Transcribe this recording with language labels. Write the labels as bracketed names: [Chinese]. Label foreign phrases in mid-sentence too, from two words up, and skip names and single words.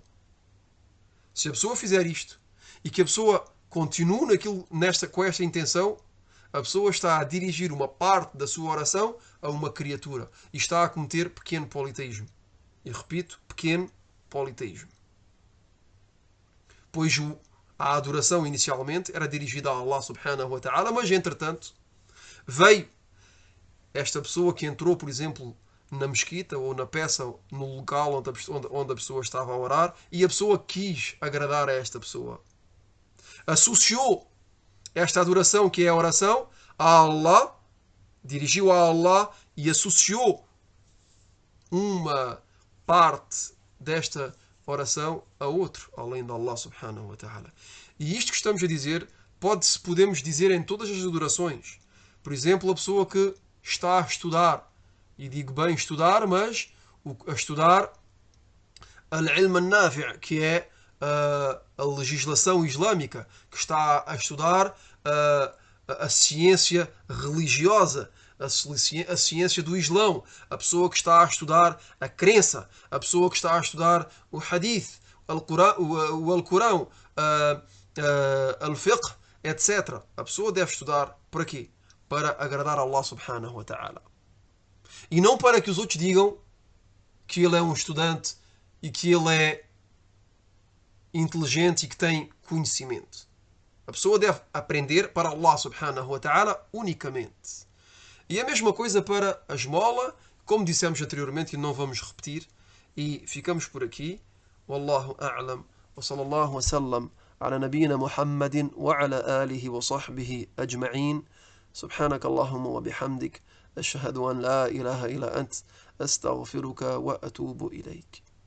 [Portuguese] Se a pessoa fizer isto e que a pessoa continue com esta intenção, a pessoa está a dirigir uma parte da sua oração a uma criatura e está a cometer pequeno politeísmo. E repito, pequeno politeísmo. Pois a adoração inicialmente era dirigida a [Arabic] الله سبحانه وتعالى, [Portuguese] mas entretanto veio esta pessoa que entrou, por exemplo, na mesquita ou na peça, no local onde a pessoa estava a orar, e a pessoa quis agradar a esta pessoa. Associou esta adoração, que é a oração, a Allah, dirigiu a Allah e associou uma parte desta oração a outro, além de [Arabic] الله سبحانه وتعالى. [Portuguese] E isto que estamos a dizer, podemos dizer em todas as adorações. Por exemplo, a pessoa que está a estudar, e digo bem estudar, mas a estudar [Arabic] العلم النافع', [Portuguese] que é a legislação islâmica, que está a estudar a ciência religiosa, a ciência do Islão, a pessoa que está a estudar a crença, a pessoa que está a estudar o hadith, o Alcorão, al-fiqh, etc. A pessoa deve estudar para quê? Para agradar a [Arabic] الله سبحانه وتعالى. [Portuguese] E não para que os outros digam que ele é um estudante e que ele é inteligente e que tem conhecimento. A pessoa deve aprender para [Arabic] الله سبحانه وتعالى [Portuguese] unicamente. E a mesma coisa para a esmola, como dissemos anteriormente e não vamos repetir. E ficamos por aqui. [Arabic] والله أعلم. وصلى الله وسلم على نبينا محمد وعلى آله وصحبه أجمعين. سبحانك اللهم وبحمدك أشهد أن لا إله إلا أنت أستغفرك وأتوب إليك